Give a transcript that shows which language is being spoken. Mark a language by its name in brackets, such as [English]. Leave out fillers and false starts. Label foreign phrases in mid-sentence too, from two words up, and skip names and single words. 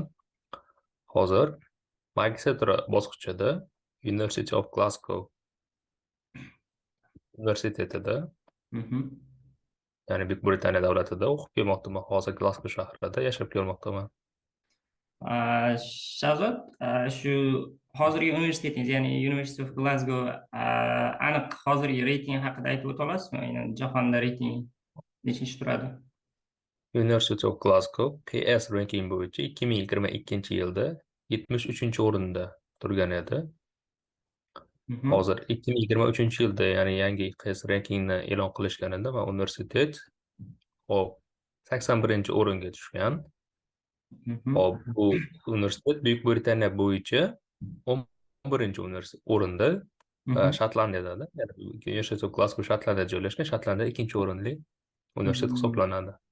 [Uzbek] Hozir magistratura bosqichida University of Glasgow universitetida, ya'ni Buyuk Britaniya davlatida o'qib kelmoqdaman. Hozir Glasgow shahrida yashab kelmoqdaman. Shahzod, shu hozirgi universitetingiz, ya'ni University of Glasgow, aniq hozirgi reyting haqida aytib o'ta olasizmi? Aynan jahonda reyting nechinchi turadi? University of Glasgow [English] PS ranking [Uzbek] bo'yicha 2022-yilda 73-o'rinda turgan edi. Hozir 2023-yilda, ya'ni yangi [English] PS rankingni [Uzbek] e'lon qilishganida va universitet 81-o'ringa tushgan. Hop, bu universitet Buyuk Britaniya bo'yicha 11-o'rinda, Shotlandiyada, ya'ni University of Glasgow Shotlandiyada joylashgan, Shotlandiya 2-o'rinli universitet hisoblanadi.